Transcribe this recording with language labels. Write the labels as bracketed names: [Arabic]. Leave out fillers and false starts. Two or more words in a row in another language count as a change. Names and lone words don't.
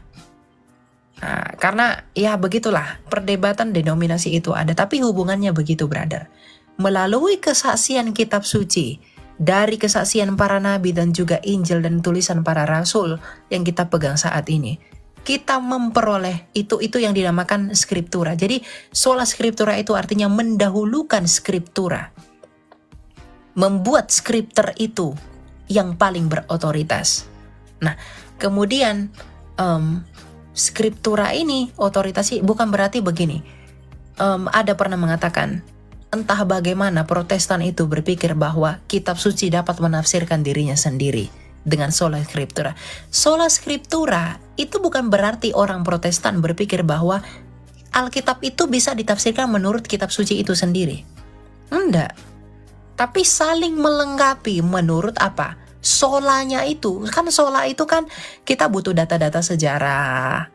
[Indonesian] Nah, karena ya begitulah perdebatan denominasi itu ada, tapi hubungannya begitu, brother. Melalui kesaksian kitab suci, dari kesaksian para nabi dan juga Injil dan tulisan para rasul yang kita pegang saat ini, kita memperoleh itu yang dinamakan skriptura. Jadi [Latin] sola scriptura [Indonesian] itu artinya mendahulukan skriptura. Membuat skripter itu yang paling berotoritas. Nah, kemudian skriptura ini otoritasnya bukan berarti begini. Ada pernah mengatakan, entah bagaimana Protestan itu berpikir bahwa kitab suci dapat menafsirkan dirinya sendiri dengan [Latin] sola scriptura. Sola scriptura [Indonesian] itu bukan berarti orang Protestan berpikir bahwa Alkitab itu bisa ditafsirkan menurut kitab suci itu sendiri. Enggak. Tapi saling melengkapi menurut apa? Solanya itu. Kan sola itu kan kita butuh data-data sejarah.